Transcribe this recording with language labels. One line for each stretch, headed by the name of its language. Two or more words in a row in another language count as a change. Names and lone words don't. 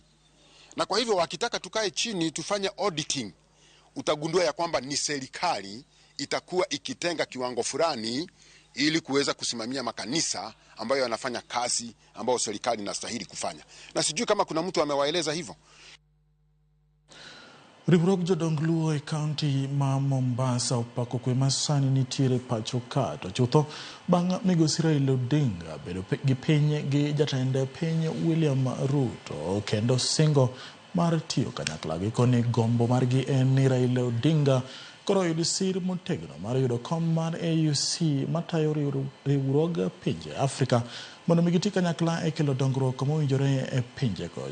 Swahili: Na kwa hivyo wakitaka tukae chini tufanye auditing, utagundua ya kwamba ni serikali itakuwa ikitenga kiwango fulani ili kuweza kusimamia makanisa ambayo yanafanya kazi ambayo serikali inastahili kufanya. Na sijui kama kuna mtu amewaeleza hivyo.
Luo (Kenya and Tanzania): Riwruog jodong Luo e kaunti ma Mombasa opako kwe masani nitiere pacho ka to chutho bang' migosi Raila Odinga bedo gi piny gi jatend piny William Ruto kendo singo mar tiyo kanyakla gi koni gombo margi en ni Raila Odinga koro yud sir motegno mar yudo kom mar AUC matayo riwruog pinje Afrika mondo migiti kanyakla e kelo dongruok mowinjore e pinjego.